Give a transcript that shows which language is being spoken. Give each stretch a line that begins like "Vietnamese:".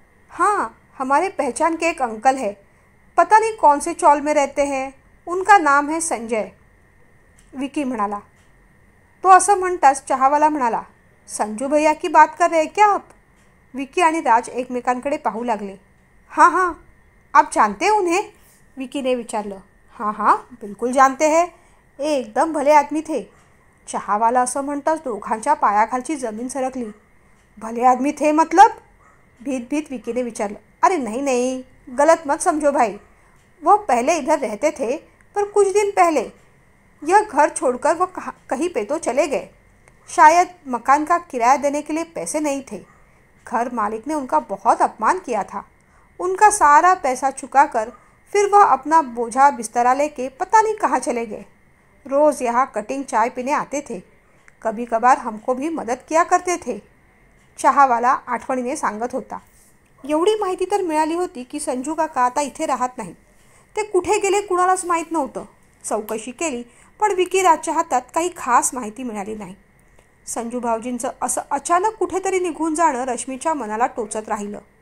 Hindi: हाँ, हमारे पहचान के एक अंकल है, पता नहीं कौन से चौल में रहते हैं, उनका नाम है संजय.
Marathi: विकी म्हणाला. तो असं म्हणताच चहावाला म्हणाला,
Hindi: संजू भैया की बात कर रहे क्या आप?
Marathi: विकी आणि राज एकमेकांकडे पाहू लागले.
Hindi: हाँ हाँ, आप जानते हैं उन्हें? विकी ने
Marathi: विचारलं.
Hindi: हाँ हाँ, बिल्कुल जानते हैं, एकदम भले आदमी थे.
Marathi: चहावाला असं म्हणताच दोघांच्या पायाखालची जमीन सरकली.
Hindi: भले आदमी थे मतलब?
Marathi: भीत भीत विकी ने विचारलं.
Hindi: अरे नहीं नहीं, गलत मत समझो भाई. वो पहले इधर रहते थे, पर कुछ दिन पहले यह घर छोड़कर वो कहीं पे तो चले गए. शायद मकान का किराया देने के लिए पैसे नहीं थे. घर मालिक ने उनका बहुत अपमान किया था. उनका सारा पैसा चुकाकर फिर वह अपना बोझा बिस्तरा लेके पता नहीं कहाँ चले गए. रोज़ यहाँ कटिंग चाय पीने आते थे. कभी कभार हमको भी मदद किया करते थे.
Marathi: चहावाला आठवणीने सांगत होता. एवढी माहिती तर मिळाली होती की संजू काका आता इथे राहत नाही. ते कुठे गेले कुणालाच माहीत नव्हतं. चौकशी केली पण विकी राजच्या हातात काही खास माहिती मिळाली नाही. संजू भाऊजींचं असं अचानक कुठेतरी निघून जाणं रश्मीच्या मनाला टोचत राहिलं.